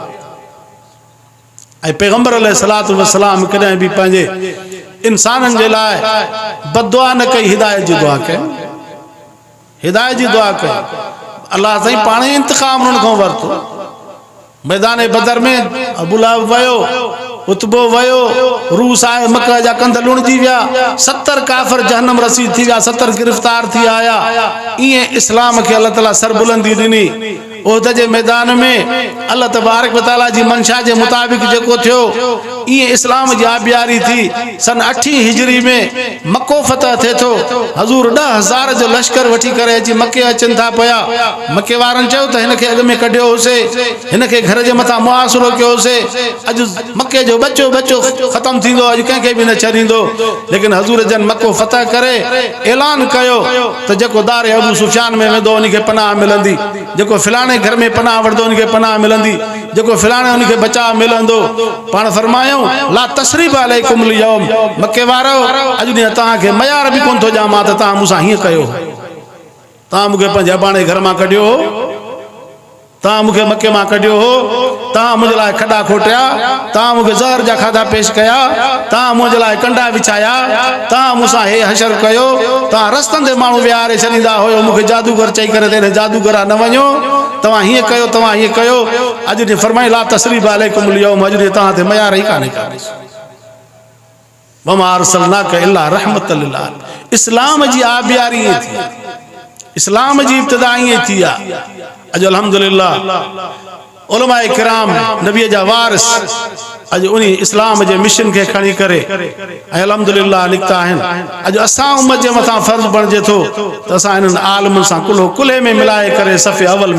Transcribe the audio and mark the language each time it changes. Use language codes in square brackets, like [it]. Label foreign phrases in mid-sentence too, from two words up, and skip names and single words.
[sd] ऐं पैगंबर [ar] عليه الصلاة والسلام [sd] कॾहिं बि पंहिंजे इंसाननि जे लाइ बददुआ न कई हिदायत जी दुआ कई हिदायत जी दुआ कई अल्लाह साईं पाण ई इंतकाम उन्हनि खां वरितो मैदान बदर में अबू लहब वयो उतबो वयो रूस आए मक्का जा कंध लुणजी विया 70 काफिर जहन्नम रसीद थी विया 70 गिरफ्तार थी आया इए इस्लाम के अल्लाह ताला सरबुलंदी दिनी ओहद जे मैदान में अल्लाह तबारक व तआला जी मंशा जे मुताबिक जेको थियो इए इस्लाम जी आबियारी थी सन 8 हिजरी में मक्को फतह थे थो हजूर 10,000 जो लश्कर वठी करे जी मक्के अचन था पया मक्के वारन चयो त हिन खे अग में कढियो होसे हिन खे घर जे मथा मुआसरो कयो होसे अज मक्के जो बच्चो बच्चो खत्म थींदो अज कंहिंखे भी न छॾींदो लेकिन हजूर जन मक्को फतह करे ऐलान कयो त जेको दार अबू सुफियान में वेंदो उनखे पनाह मिलंदी जेको फिलाणे घर में पनाह वठंदो उनखे पनाह मिलंदी जेको फिलाणे उनखे बचाव मिलंदो पाण फरमायो [ar] لا تثريب عليكم اليوم [sd] मक्के वारो अज ॾींहुं तव्हांखे मयार बि कोन थो ॼामां त तव्हां मूंसां हीअं कयो तव्हां मूंखे पंहिंजे अबाणे घर मां कढियो हो तव्हां मूंखे मक्के मां कढियो हो तव्हां मुंहिंजे लाइ खॾा खोटिया तव्हां मूंखे ज़हर जा खाधा पेश कया तव्हां मुंहिंजे लाइ कंडा विछाया तव्हां मूंसां हे हशर कयो तव्हां रस्तनि ते माण्हू विहारे छॾींदा हुयो मूंखे जादूगर चई करे तेरे जादूगरा न वञो तव्हां हीअं कयो तव्हां हीअं कयो अॼु ॾींहुं फरमाई [ar] لا تثريب عليكم اليوم [sd] अॼु ॾींहुं तव्हां ते मयार ई कान्हे [ar] وما أرسلناك إلا رحمة للعالمين [sd] इस्लाम जी आबियारी थी इस्लाम जी इब्तिदा थी आहे अॼु अल्हम्दुलिल्लाह उलमाए किराम नबी जा वारिस अॼु उन इस्लाम जे मिशन खे खणी करे ऐं अल्हम्दुलिल्लाह निकिता आहिनि अॼु असां उम्मत जे मथां फर्ज़ बणिजे थो त असां इन्हनि आलमनि सां कुल्हो कुल्हे में मिलाए करे सफ़े अवल